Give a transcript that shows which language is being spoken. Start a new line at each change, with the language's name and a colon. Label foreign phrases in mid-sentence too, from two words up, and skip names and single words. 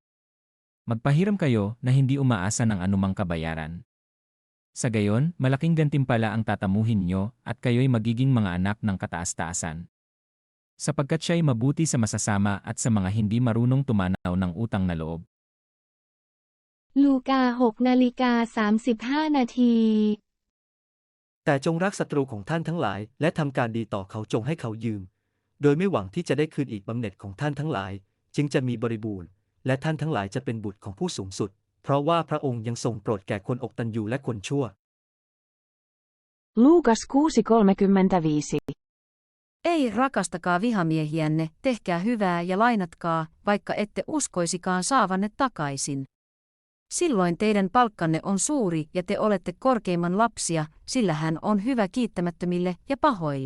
Filipino: Magpahiram kayo na hindi umaasa ng anumang kabayaran. Sa gayon, malaking gantimpala ang tatamuhin niyo at kayo'y magiging mga anak ng kataas-taasan. Sapagkat siya'y mabuti sa masasama at sa mga hindi marunong tumanaw ng utang na loob.
Thai: ลูกา 6:35 นาที แต่จงรักศัตรูของท่านทั้งหลายและทำการดีต่อเขาจงให้เขายืมโดยไม่หวังที่จะได้คืนอีกบำเหน็จของท่านทั้งหลายจึงจะมีบริบูรณ์และท่านทั้งหลายจะเป็นบุตรของผู้สูงสุดเพราะว่าพระองค์ยังทรงโปรดแก่คนอกตัญญูและคนชั่ว
Finnish: Luukas 6:35. Ei rakastakaa vihamiehiänne, tehkää hyvää ja lainatkaa, vaikka ette uskoisikaan saavanne takaisin. Silloin teidän palkkanne on suuri ja te olette korkeimman lapsia, sillä hän on hyvä kiittämättömille ja pahoille.